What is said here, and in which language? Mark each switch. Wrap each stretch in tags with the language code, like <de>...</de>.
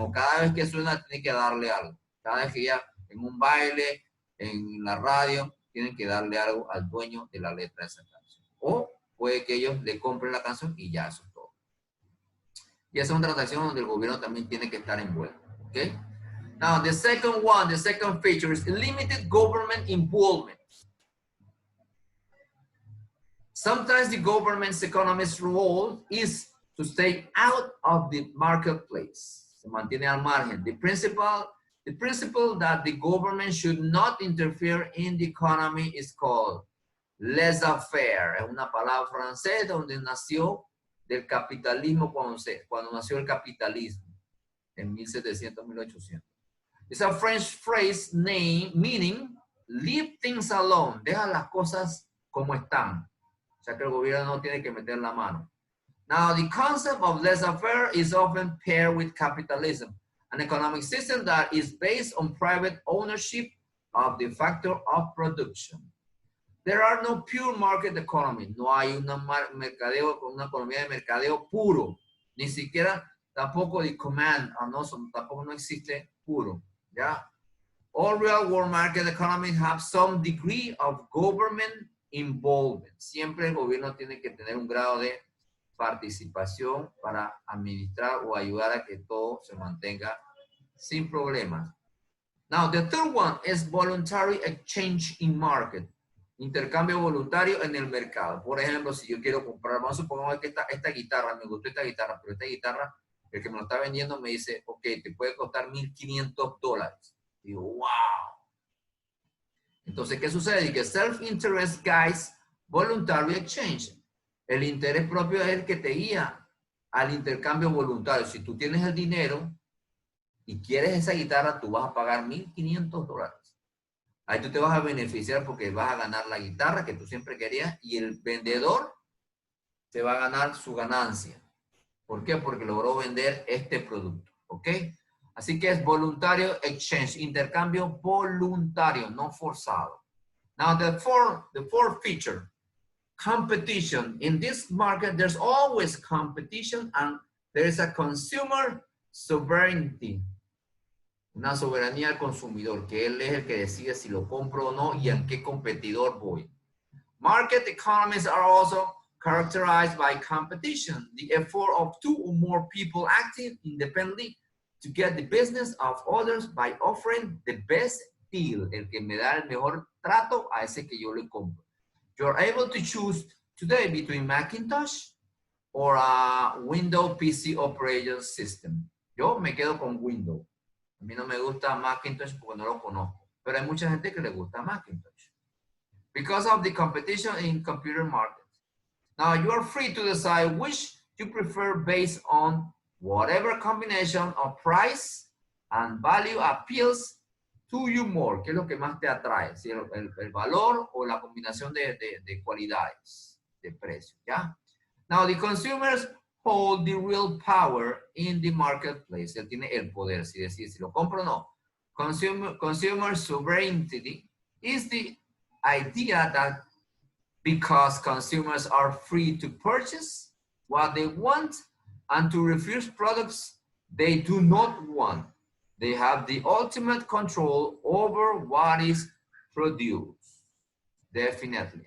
<es>O cada vez que suena tiene que darle algo. Cada vez que ella en un baile, en la radio, tienen que darle algo al dueño de la letra de esa canción. O puede que ellos le compren la canción y ya, eso es todo. Y esa es una transacción donde el gobierno también tiene que estar envuelto. ¿Ok?</es> <en>Now, the second feature is limited government involvement. Sometimes the government's economist's role is to stay out of the marketplace.</en> <es>Se mantiene al margen.</es> <en>The principle that the government should not interfere in the economy is called laissez-faire.</en> <es>Es una palabra francesa donde nació del capitalismo cuando nació el capitalismo en 1700, 1800.</es> <en>It's a French phrase meaning leave things alone.</en> <es>Deja las cosas como están. O sea que el gobierno no tiene que meter la mano.</es> <en>Now, the concept of laissez-faire is often paired with capitalism, an economic system that is based on private ownership of the factor of production. There are no pure market economy.</en> <es>No hay una economía de mercadeo puro. Ni siquiera tampoco de command. Tampoco no existe puro. ¿Ya?</es> <en>All real world market economies have some degree of government involvement.</en> <es>Siempre el gobierno tiene que tener un grado de participación para administrar o ayudar a que todo se mantenga sin problemas.</es> <en>Now, the third one is voluntary exchange in market.</en> <es>Intercambio voluntario en el mercado. Por ejemplo, si yo quiero comprar, vamos a suponer que esta guitarra, me gustó esta guitarra, pero esta guitarra, el que me lo está vendiendo me dice, ok, te puede costar $1,500. Digo, wow. Entonces, ¿qué sucede?</es> <en>Que self-interest guides voluntary exchange.</en> <es>El interés propio es el que te guía al intercambio voluntario. Si tú tienes el dinero y quieres esa guitarra, tú vas a pagar $1,500. Ahí tú te vas a beneficiar porque vas a ganar la guitarra que tú siempre querías y el vendedor te va a ganar su ganancia. ¿Por qué? Porque logró vender este producto. ¿Ok? Así que es voluntario exchange, intercambio voluntario, no forzado.</es> <en>Now, the fourth feature, competition. In this market, there's always competition and there is a consumer sovereignty.</en> <es>Una soberanía al consumidor, que él es el que decide si lo compro o no y en qué competidor voy.</es> <en>Market economies are also characterized by competition, the effort of two or more people acting independently to get the business of others by offering the best deal.</en> <es>El que me da el mejor trato a ese que yo le compro.</es> <en>You're able to choose today between Macintosh or a Windows PC operating system.</en> <es>Yo me quedo con Windows. A mí no me gusta Macintosh porque no lo conozco. Pero hay mucha gente que le gusta Macintosh.</es> <en>Because of the competition in computer markets. Now you are free to decide which you prefer based on whatever combination of price and value appeals to you more.</en> <es>¿Qué es lo que más te atrae? Si el valor o la combinación de cualidades, de precio, ¿ya?</es> <en>Now the consumers hold the real power in the marketplace.</en> <es>Él tiene el poder, si decide si lo compro o no.</es> <en>Consumer sovereignty is the idea that because consumers are free to purchase what they want and to refuse products they do not want, they have the ultimate control over what is produced. Definitely.</en>